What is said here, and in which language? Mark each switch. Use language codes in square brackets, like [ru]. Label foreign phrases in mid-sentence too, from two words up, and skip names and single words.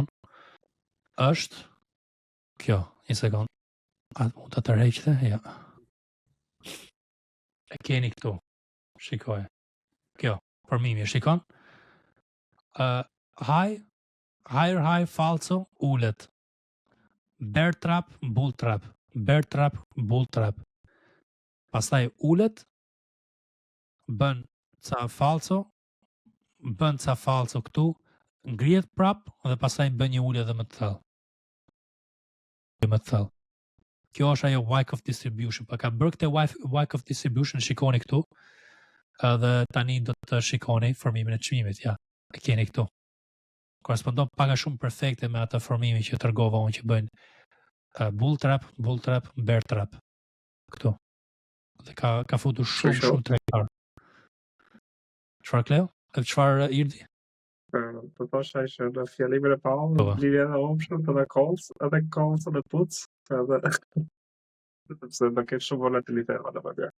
[sq] Është kjo, një sekond. A mund ta tërheqte? Ja. E keni këtu. Shikoj. Kjo, formimi, shikon? Higher falso, ulet. [en] Bear trap, bull trap. Bear trap, bull trap. [sq] Pastaj ulet, bën ca falso këtu, ngrihet prap dhe pastaj bën një ulje dhe më të thellë. Kjo është ajo [en] Wyckoff distribution. [sq] Pa ka bërë këtë [en] Wyckoff distribution, [sq] shikoni këtu. Dhe tani do të shikoni formimin e çmimit, ja. E keni këtu. Korespondon pak a shumë perfekte me atë formimin që tregova unë që bëjnë [en] bull trap, bear trap. [sq] Këtu. Dhe ka futur shumë tregtar. Çfarë Kleo? Çfarë Irdi? Po thosha që në fjalimin e parë lidhja edhe option edhe calls edhe puts, edhe sepse do ketë shumë volatilitet edhe më mirë.